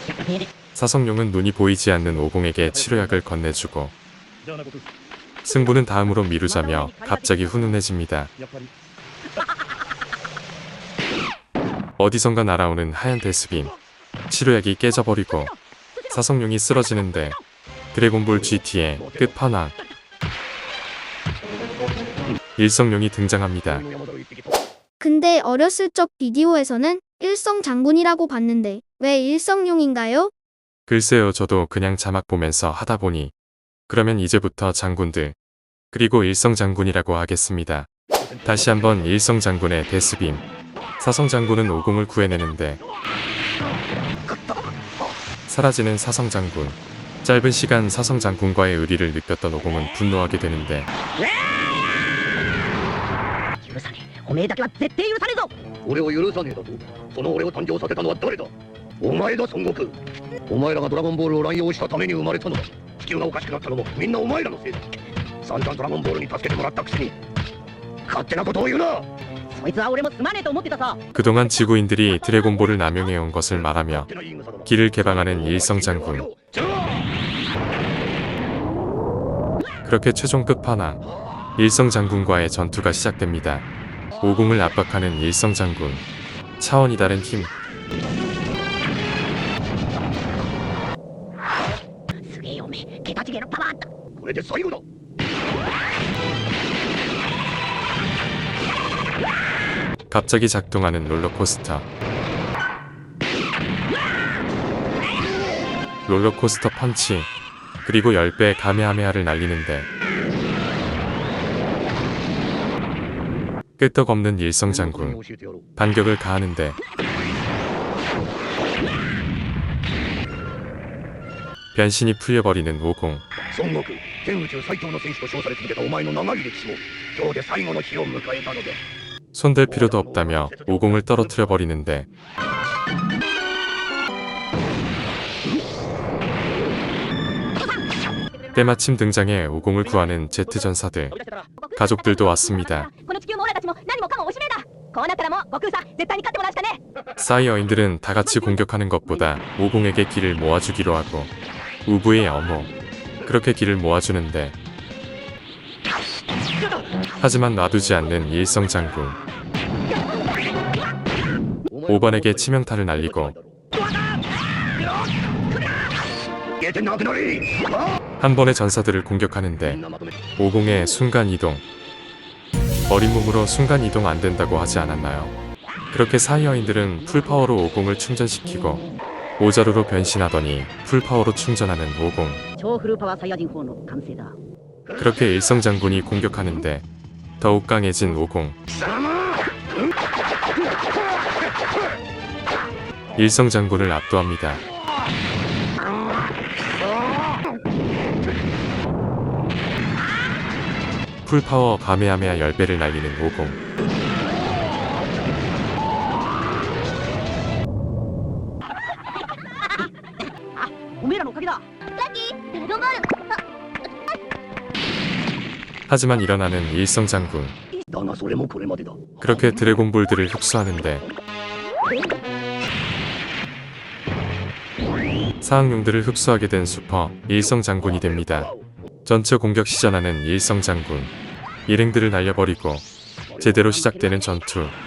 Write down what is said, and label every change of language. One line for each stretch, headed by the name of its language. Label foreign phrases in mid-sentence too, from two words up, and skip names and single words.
Korean: 사성룡은 눈이 보이지 않는 오공에게 치료약을 건네주고
Japanese: じゃあなこと
Korean: 승부는 다음으로 미루자며 갑자기 훈훈해집니다.
Japanese: やっぱり
Korean: 어디선가 날아오는 하얀 데스빔, 치료약이 깨져버리고 사성룡이 쓰러지는데 드래곤볼 GT의 끝판왕 일성룡이 등장합니다.
Japanese: 山田を一匹と
Korean: 근데 어렸을 적 비디오에서는 일성 장군이라고 봤는데 왜 일성룡인가요? 글쎄요, 저도 그냥 자막 보면서 하다 보니 그러면 이제부터 장군들 그리고 일성 장군이라고 하겠습니다. 다시 한번 일성 장군의 데스빔. 사성 장군은 오공을 구해내는데 사라지는 사성 장군. 짧은 시간 사성 장군과의 의리를 느꼈던 오공은 분노하게 되는데
Japanese: 許さねえおめえだけは絶対許さねえぞ俺を許さねえだとその俺を誕生させたのは誰だお前だ孫悟空お前らがドラゴンボールを乱用したために生まれたのだ地球がおかしくなったのもみんなお前らのせいだ散々ドラゴンボールに助けてもらったくせに勝手なことを言うなそいつは俺もすまねえと思ってたさ
Korean: 그동안 지구인들이 드래곤볼을 남용해온 것을 말하며
Japanese: 勝手な言い草だな
Korean: 길을 개방하는 일성 장군. 그렇게 최종 끝판왕 일성 장군과의 전투가 시작됩니다. 오공을 압박하는 일성 장군. 차원이 다른 힘.
Japanese: すげえよおめえ桁違えのパワーあったこれで最後だ
Korean: 갑자기 작동하는 롤러코스터. 롤러코스터 펀치. 그리고 10배 가메하메하를 날리는데 끄떡없는 일성 장군.
Japanese: 教えてやろう
Korean: 반격을 가하는데 변신이 풀려버리는 오공.
Japanese: 孫悟空天宇宙最強の戦士と称され続けたお前の長い歴史も今日で最後の日を迎えたので
Korean: 손댈 필요도 없다며 오공을 떨어뜨려 버리는데 때마침 등장해 오공을 구하는 제트 전사들. 가족들도 왔습니다.
Japanese: この地球のオラたちも何もかもおしめだこうなったらもう悟空さ絶対に勝ってもらうしかね
Korean: 사이어인들은 다 같이 공격하는 것보다 오공에게 길을 모아주기로 하고 우부의 어모. 그렇게 길을 모아주는데 하지만 놔두지 않는 일성 장군. 5번에게 치명타를 날리고
Japanese: 消えてなくなれ
Korean: 한 번의 전사들을 공격하는데
Japanese: みんなまとめ
Korean: 오공의 순간 이동. 어린 몸으로 순간 이동 안 된다고 하지 않았나요? 그렇게 사이어인들은 풀파워로 오공을 충전시키고 오자루로 변신하더니 풀파워로 충전하는 오공.
Japanese: 超フルパワーサイヤ人4の完成だ
Korean: 그렇게 일성 장군이 공격하는데 더욱 강해진 오공. 일성 장군을 압도합니다. 풀파워 가메하메하 10배를 날리는 오공.
Japanese: おめえらのおかげだ
Korean: 하지만 일어나는 일성 장군.
Japanese: だがそれもこれまでだ
Korean: 그렇게 드래곤볼들을 흡수하는데 사항용들을 흡수하게 된 슈퍼 일성 장군이 됩니다. 전체 공격 시전하는 일성 장군. 일행들을 날려버리고 제대로 시작되는 전투.